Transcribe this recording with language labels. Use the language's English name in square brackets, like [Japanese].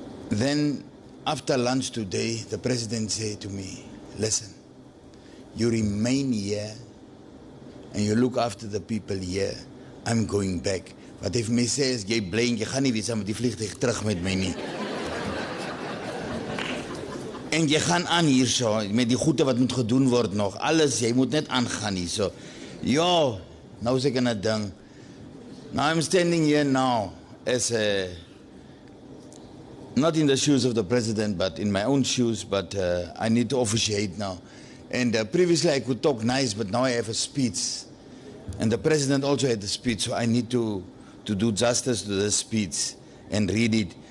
[English] Then after lunch today, the President said to me, listen, you remain here and you look after the people here. I'm going back. [Afrikaans] Wat hy vir my sê is, jy bly en jy gaan nie weer saam met die vliegtuig terug met my nie. En jy gaan aan hier so, met die goede wat moet gedoen word nog. Alles, jy moet net aangaan hier so. Ja, nou is ek in 'n ding. [English] Now I'm standing here now as not in the shoes of the President, but in my own shoes, but I need to officiate now. And previously I could talk nice, but now I have a speech. And the President also had a speech, so I need to do justice to the speech and read it.